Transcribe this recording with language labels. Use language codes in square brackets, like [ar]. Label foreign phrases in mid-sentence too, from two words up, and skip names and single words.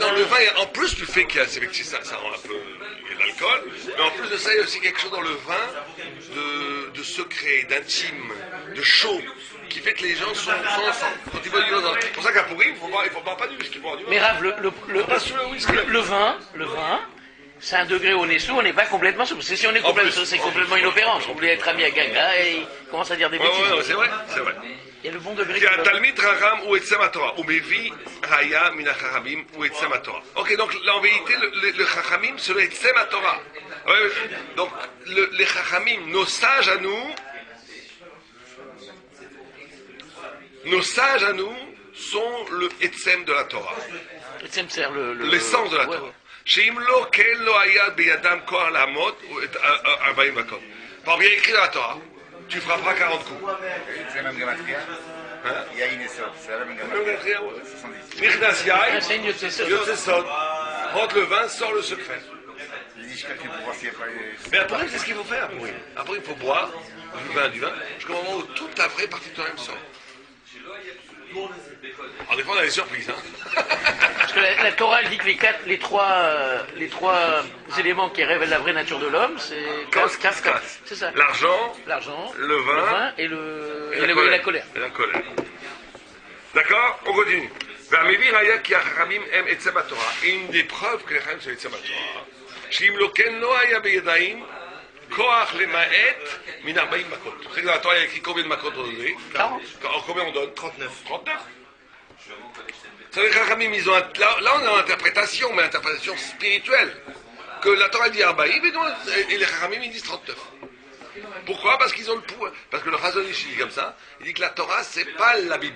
[fr] Non, le vin, en plus du fait qu'il y a, c'est vrai que ça rend un peu, il y a de l'alcool, mais en plus de ça, il y a aussi quelque chose dans le vin de secret, d'intime, de chaud, qui fait que les gens sont ensemble. Quand ils boivent du vin, c'est pour ça qu'à Pourim, il faut boire pas du whisky, boire du vin. Mais Rav, Pas sur le whisky. le vin, c'est un degré où on est sous, on n'est pas complètement sous. Parce que si on est En complètement plus. sous, c'est complètement inopérant. On voulait être ami à Gaga et il commence à dire des Ouais, bêtises. non, c'est vrai, c'est vrai. Il y a le bon degré. [he] כי התלמיד חכם הוא עצם התורה, הוא מביא ראיה מן החכמים, הוא עצם התורה. [fr] Ok, donc en vérité, le chachamim, c'est le [he] עצם התורה. [fr] Ouais, donc, les chachamim, nos sages à nous sont le עצם de la Torah, C'est l'essence de la Torah. [he] שאם לא כן לא היה בידם כוח לעמוד, 40 מכות. [fr] Par bien écrit dans la Torah, tu frapperas 40 coups. C'est la même gamatria. Hein? Il y a Inesod, c'est la même Même gamatria. Gamatria, ouais. 70. [he] נכנס יין, [fr] C'est une [he] יוצא סוד, [fr] rentre le vin, sort le secret. Je calcule pour voir s'il n'y a pas les... Mais après, c'est ce qu'il faut faire. Oui. Après, il faut boire du vin, jusqu'au moment où toute la vraie partie de toi-même sort. Alors, des fois, on a des surprises. Hein. Parce que la Torah elle dit que les trois éléments qui révèlent la vraie nature de l'homme, c'est Casse. c'est ça. L'argent, L'argent, le vin et la colère. Et la colère. D'accord? On continue. [he] והמביא ראיה כי החכמים הם עצם התורה. [fr] Une des preuves que les חכמים sont [he] עצם התורה. שאם לא כן לא היה בידיים כוח למעט מן 40 מכות. [fr] Vous savez que dans la Torah, il y a écrit combien de makot on donne? 40. Combien on donne? 39. 39? Ça veut dire que les Chachamim, ils ont là, on est en interprétation, mais interprétation spirituelle. Que la Torah dit 40 et les Chachamim, ils disent 39. Pourquoi? Parce qu'ils ont le pouvoir. Parce que le Chazon Ish dit comme ça, il dit que la Torah, c'est pas la Bible.